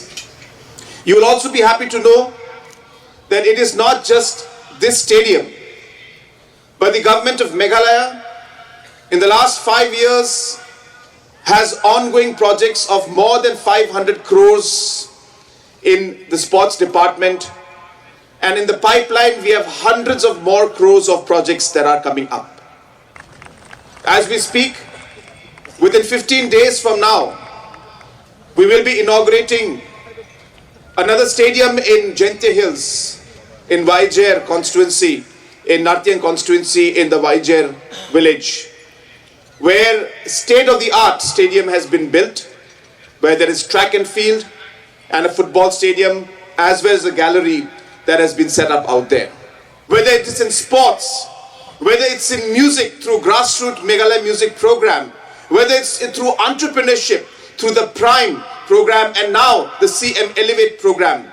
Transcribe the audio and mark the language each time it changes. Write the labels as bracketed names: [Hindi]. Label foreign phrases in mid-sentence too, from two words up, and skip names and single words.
[English] You will also be happy to know that it is not just this stadium, but the government of Meghalaya in the last 5 years has ongoing projects of more than 500 crores in the sports department, and in the pipeline we have hundreds of more crores of projects that are coming up. As we speak, within 15 days from now, we will be inaugurating another stadium in Jente Hills, in Vaijer constituency, in Pdiang constituency in the Vaijer village, where state-of-the-art stadium has been built, where there is track and field and a football stadium, as well as a gallery that has been set up out there. Whether it is in sports, whether it's in music through grassroots Meghalaya music program, whether it's through entrepreneurship, through the Prime program, and now the CM Elevate program.